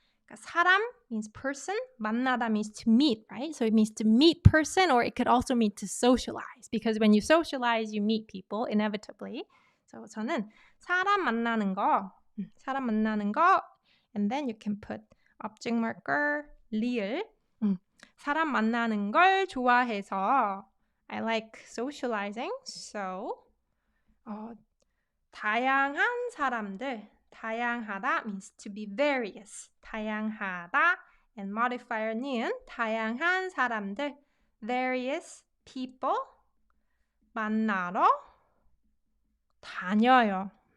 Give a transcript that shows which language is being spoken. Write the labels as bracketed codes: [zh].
[ko] 그러니까 [en] 사람 means person, 만나다 means to meet, right? So it means to meet person, or it could also mean to socialize, because when you socialize, you meet people inevitably. So [ko] 저는 사람 만나는 거, [en] and then you can put object marker, 리을. [ko] 사람 만나는 걸 좋아해서. [en] I like socializing, so [ko] 다양한 사람들. [en] 다양하다 means to be various. [ko] 다양하다 [en] and modifier [ko] 니은 다양한 사람들. [en] Various people [ko] 만나러 다녀요.